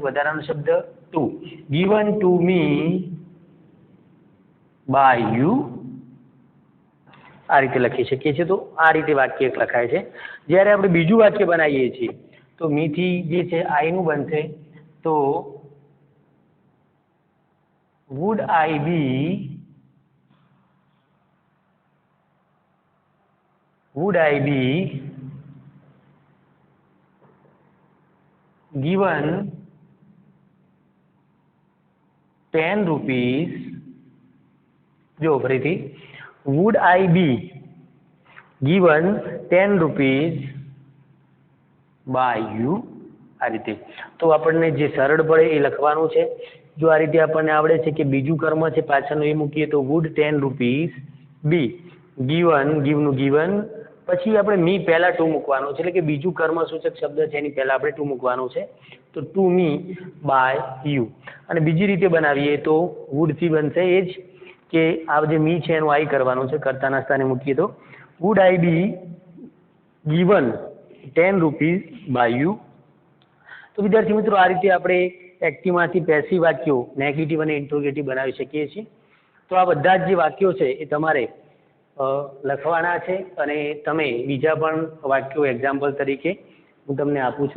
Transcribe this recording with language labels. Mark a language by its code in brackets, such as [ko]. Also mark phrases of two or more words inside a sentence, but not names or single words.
[gu] વધારાનો શબ્દ [en] to. given to me by you. [gu] આ રીતે લખી શકીએ છીએ. તો આ રીતે વાક્ય એક લખાય છે. જ્યારે આપણે બીજું વાક્ય બનાવીએ છીએ તો મીથી જે છે આઈનું બનશે. [en] તો would I be given 10 rupees? જો ફરીથી would I be given 10 rupees by you. [gu] આ રીતે તો આપણને જે સરળ પડે એ લખવાનું છે. જો આ રીતે આપણને આવડે છે કે બીજું કર્મ છે પાછળનું એ મૂકીએ તો [en] would 10 rupees be, given, [gu] ગીવનું ગીવન, પછી આપણે મી પહેલાં ટુ મૂકવાનું છે એટલે કે બીજું કર્મ સૂચક શબ્દ છે એની પહેલાં આપણે ટુ મૂકવાનું છે. તો [en] to me by you. [gu] અને બીજી રીતે બનાવીએ તો વુડથી બનશે એ જ કે આ જે મી છે એનું આઈ કરવાનું છે, કર્તાના સ્થાને મૂકીએ તો [en] would I be given 10 rupees by you. [gu] તો વિદ્યાર્થી મિત્રો આ રીતે આપણે એક્ટિવમાંથી પેસિવ વાક્યો નેગેટિવ અને ઇન્ટ્રોગેટિવ બનાવી શકીએ છીએ. તો આ બધા જ જે વાક્યો છે એ તમારે લખવાના છે અને તમે બીજા પણ વાક્યો એક્ઝામ્પલ તરીકે હું તમને આપું છું.